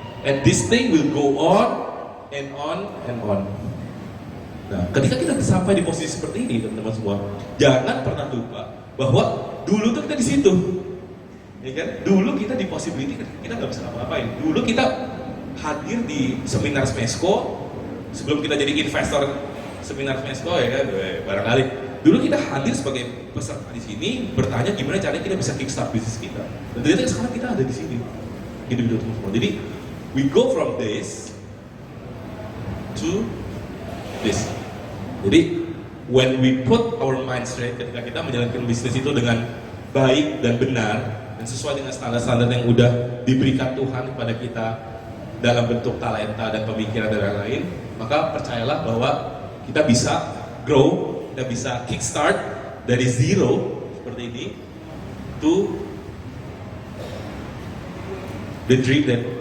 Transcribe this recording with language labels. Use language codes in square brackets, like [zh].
[en] And this thing will go on and on and on. [id] Nah, ketika kita sampai di posisi seperti ini, teman-teman semua, jangan pernah lupa bahwa dulu tuh kita di situ. Ya kan? Dulu kita di possibility, kita nggak bisa apa-apain. Dulu kita hadir di seminar Smesco, sebelum kita jadi investor seminar Smesco ya kan, barangkali. Dulu kita hadir sebagai peserta di sini, bertanya gimana caranya kita bisa kickstart bisnis kita. Dan ternyata sekarang kita ada di sini, hidup semua. Jadi [en] we go from this to this. [id] Jadi [en] when we put our mind straight, [id] ketika kita menjalankan bisnis itu dengan baik dan benar dan sesuai dengan standar-standar yang udah diberikan Tuhan kepada kita dalam bentuk talenta dan pemikiran dan lain-lain, maka percayalah bahwa kita bisa grow, kita bisa kickstart dari zero seperti ini [en] to the dream that